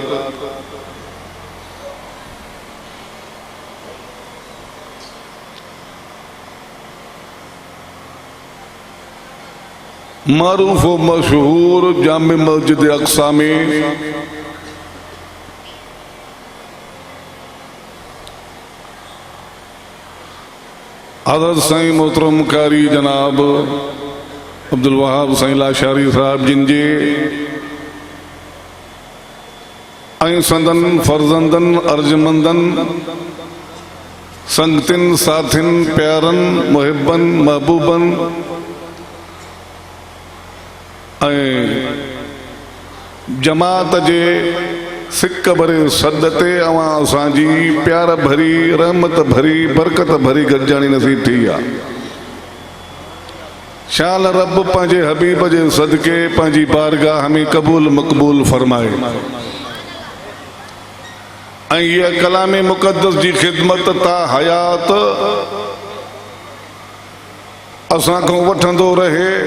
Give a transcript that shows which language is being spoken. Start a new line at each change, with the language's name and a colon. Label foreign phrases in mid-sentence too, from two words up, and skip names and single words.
Sindhi: मारूफ व मशहूर जामे मस्जिद अक्सा में हज़रत साईं मोहतरम कारी जनाब अब्दुल वहाब साईं लाशारी साहब जिन जे ऐं संदन फर्जंदन अर्जमंदन संगतिन साथिन प्यारन मुहिबन महबूबन जमात जे सिक भरे सद ते अवां असांजी प्यार भरी रहमत भरी बरकत भरी गॾिजाणी नसीब थी आहे। शाल रब पंहिंजे हबीब जे सदके पंहिंजी बारगाह में क़बूल मक़बूल फरमाए ऐं इहा कलाम मुक़द्दस जी ख़िदमत ता हयात असां खां वठंदो रहे।